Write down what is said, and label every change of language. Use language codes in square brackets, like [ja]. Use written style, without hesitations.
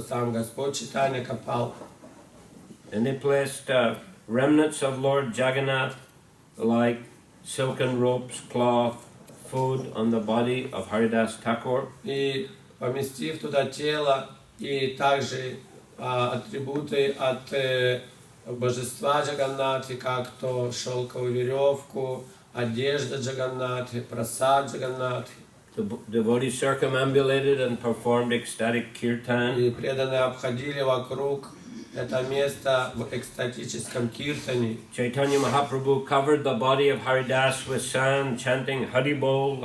[ru] Сам Господь Чайтанья копал. [en] And they placed remnants of Lord Jagannath, like silken ropes, cloth, food on the body of Haridas Thakur. [ru] И поместив туда тело, и также атрибуты от божества Джаганнатхи, как то шелковую веревку, одежда Джаганнатхи, прасад Джаганнатхи. [en] The devotees circumambulated and performed ecstatic kirtan. [ru] И преданные обходили вокруг это место в экстатическом киртане. [en] Chaitanya Mahaprabhu covered the body of Haridas with sand, chanting Haribol,